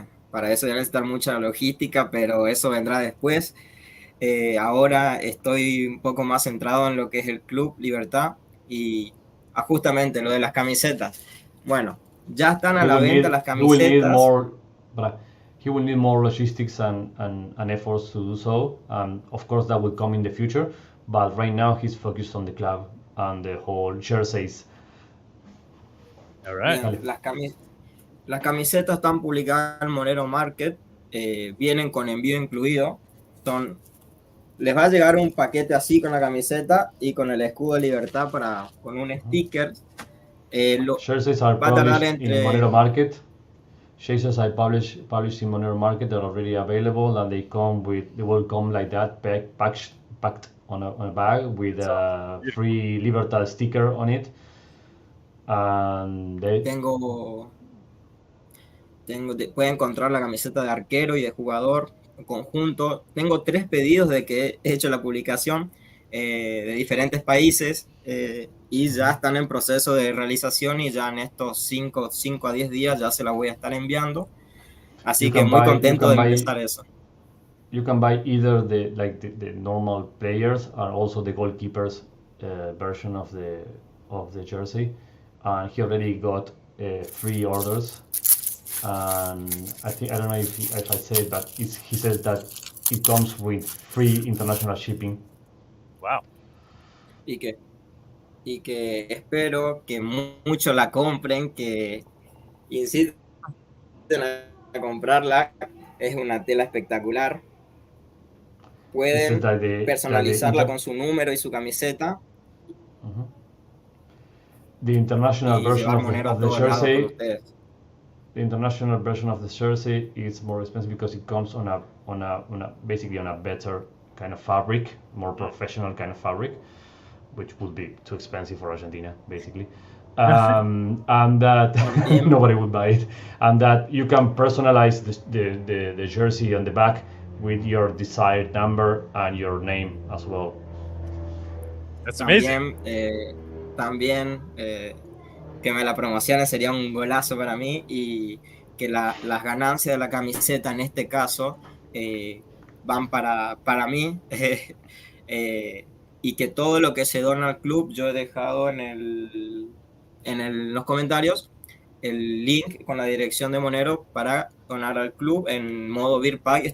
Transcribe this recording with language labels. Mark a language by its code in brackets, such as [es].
[es] para eso ya necesitar mucha logística, pero eso vendrá después. Ahora estoy un poco más centrado en lo que es el Club Libertad y justamente lo de las camisetas. Bueno, ya están a la venta las camisetas. [en] He will need more logistics and efforts to do so. Of course, that will come in the future. But right now, he's focused on the club and the whole jerseys. All right. [es] Bien, las camisetas están publicadas en Monero Market. Vienen con envío incluido. Les va a llegar un paquete así con la camiseta y con el escudo de Libertad con un sticker. [en] Jerseys are published in Monero Market. Jerseys are published in Monero Market. They're already available, and they will come like that, packed on a bag with a free Libertad sticker on it. And [es] pueden encontrar la camiseta de arquero y de jugador conjunto. Tengo 3 pedidos de que he hecho la publicación de diferentes países y ya están en proceso de realización y ya en estos 5 a 10 días ya se la voy a estar enviando. Así que muy contento de empezar eso. [en] You can buy either the normal players and also the goalkeepers version of the jersey. And he already got 3 orders. And I don't know if I said, but he says that it comes with free international shipping. Wow. [es] Y que espero que muchos la compren, que insisten a comprarla. Es una tela espectacular. Pueden personalizarla con su número y su camiseta. [en] The international version of the jersey. [es] Ustedes. [en] The international version of the jersey is more expensive because it comes on basically on a better kind of fabric, more professional kind of fabric, which would be too expensive for Argentina, basically. And that nobody would buy it, and that you can personalize the jersey on the back with your desired number and your name as well. That's amazing. [es] También que me la promocionen sería un golazo para mí, y que las ganancias de la camiseta en este caso van para mí y que todo lo que se dona al club, yo he dejado en los comentarios el link con la dirección de Monero para donar al club en modo BeerPay.